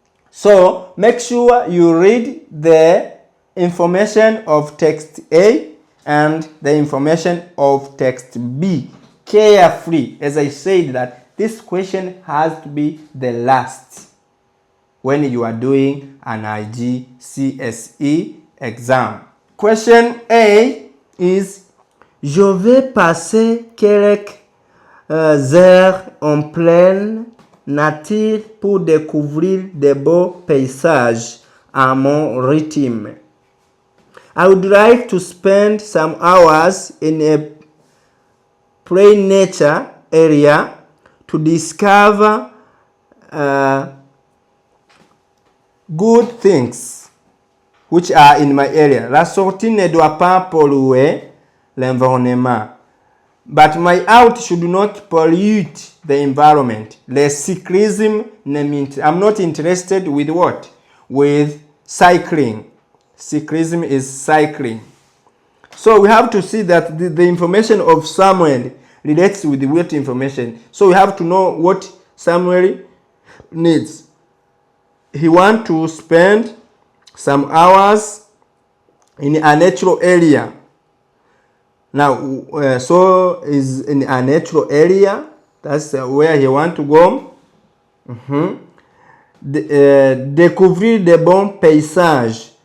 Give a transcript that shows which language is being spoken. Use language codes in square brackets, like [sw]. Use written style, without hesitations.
[en] So make sure you read the information of text A and the information of text B carefully. As I said, that this question has to be the last when you are doing an IGCSE exam. Question A is: [fr] Je vais passer quelques heures en pleine nature pour découvrir de beaux paysages à mon rythme. [en] I would like to spend some hours in a plain nature area to discover good things which are in my area. [fr] La sortie ne doit pas polluer l'environnement. [en] But my out should not pollute the environment. Le cyclism, I'm not interested with what? With cycling. Cyclism is cycling. So we have to see that the information of Samuel relates with the what information. So we have to know what Samuel needs. He wants to spend some hours in a natural area. Now, so is in a natural area. That's where he want to go. [fr] Découvrir de bons paysages.